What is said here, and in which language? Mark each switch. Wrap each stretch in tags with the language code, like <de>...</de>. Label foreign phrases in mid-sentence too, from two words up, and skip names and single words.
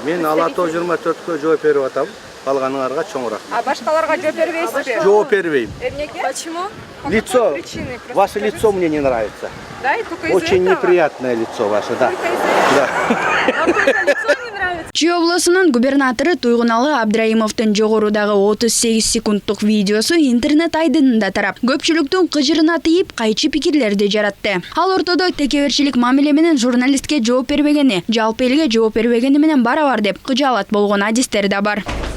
<ky>Мен Ала Тоо 24-кө жооп берип атам. Калганыңарга чоң рахмат. А башкаларга жооп бербейсизби? Жооп бербейм. Эмнеге?</ky> <ru>Почему? Лицо, ваше лицо мне не нравится. Да, и только из-за Очень этого? неприятное лицо ваше, да. Только из-за этого? Вам только лицо не нравится?</ru> <ky>Чүй облусунун губернатору Туйгуналы Абдраимовдун жогорудагы 38 секунддук видеосу интернет айдынында тарап, көпчүлүктүн кыжырына тийип, кайчы пикирлерди жаратты. Ал ортодо текеберчилик мамиле менен журналистке жооп бербегени, жалпы элге жооп бербегени менен барабар деп кыжаалат болгон адистер да бар.</ky>